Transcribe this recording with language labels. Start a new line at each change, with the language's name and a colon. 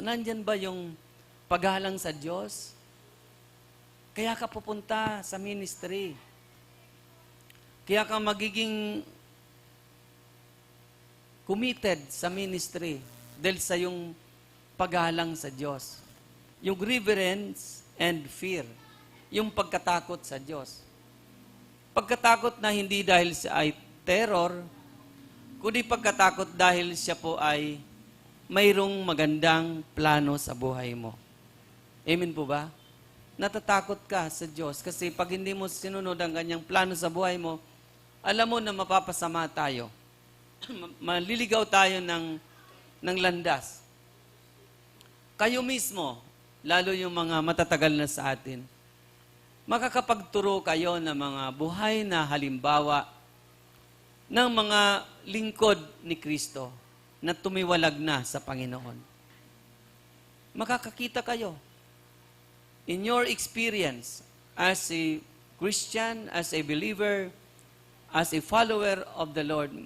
Filipino: Nandyan ba yung paggalang sa Diyos? Kaya ka pupunta sa ministry. Kaya ka magiging committed sa ministry dahil sa yung paggalang sa Diyos.
English: Yung reverence and fear.
Filipino: Yung pagkatakot sa Diyos. Pagkatakot na hindi dahil siya ay terror, kundi pagkatakot dahil siya po ay mayroong magandang plano sa buhay mo. Amen po ba? Natatakot ka sa Diyos kasi pag hindi mo sinunod ang kanyang plano sa buhay mo, alam mo na mapapasama tayo. Maliligaw tayo ng landas. Kayo mismo, lalo yung mga matatagal na sa atin, makakapagturo kayo ng mga buhay na halimbawa ng mga lingkod ni Kristo na tumiwalag na sa Panginoon. Makakakita kayo
English: in your experience as a Christian, as a believer, as a follower of the Lord.